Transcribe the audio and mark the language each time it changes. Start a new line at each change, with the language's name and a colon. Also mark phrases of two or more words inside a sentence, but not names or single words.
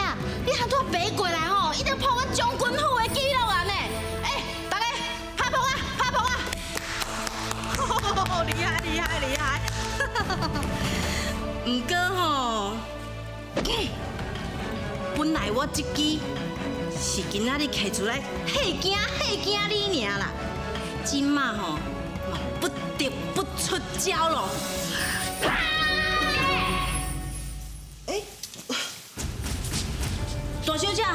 Min Nan Chinese: 你喊我爬过来吼，一定破我将军府的纪录啊呢！哎，大家拍捧啊，拍捧啊！厉害厉害厉害！唔过吼，本来我这支是今仔日摕出来吓惊你尔啦，今嘛吼嘛不得不出招咯。大小姐，